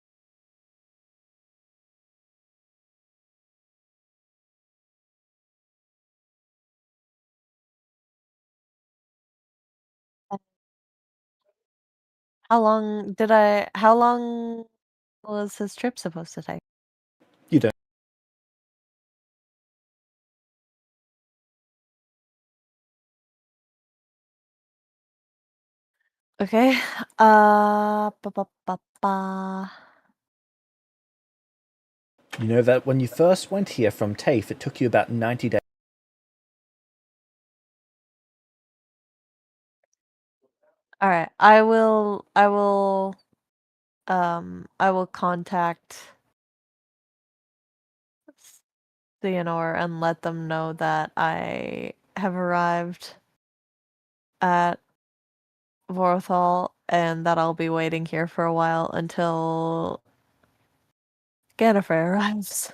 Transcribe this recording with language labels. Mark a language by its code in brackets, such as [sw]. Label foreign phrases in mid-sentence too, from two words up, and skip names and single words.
[en] How long was his trip supposed to take? You don't. Okay. Ba, ba, ba, ba. You know that when you first went here from TAFE, it took you about 90 days. All right. I will contact Theonore and let them know that I have arrived at Vorthal and that I'll be waiting here for a while until Gannifrey arrives.